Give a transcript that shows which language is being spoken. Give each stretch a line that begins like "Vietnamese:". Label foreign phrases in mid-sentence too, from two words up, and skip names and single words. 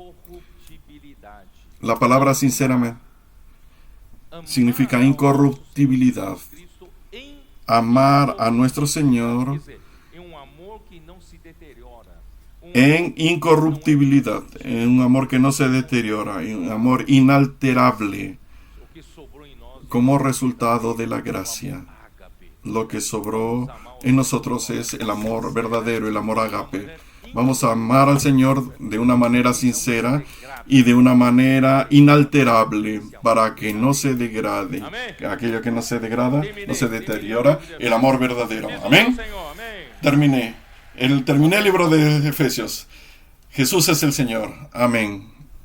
Spanish: La palabra sinceramente significa incorruptibilidad. Amar a nuestro Señor en incorruptibilidad, en un amor que no se deteriora, en un amor inalterable,
Portuguese: o que sobrou em nós
Spanish: como resultado de la gracia. ágape. Lo que sobró en nosotros es el amor verdadero, el amor agape. Vamos a amar al Señor de una manera sincera y de una manera inalterable para que no se degrade. Aquello que no se degrada, no se deteriora, el amor verdadero. Amén.
Portuguese: Senhor, amém.
Spanish: Terminé el libro de Efesios. Jesús es el Señor. Amén.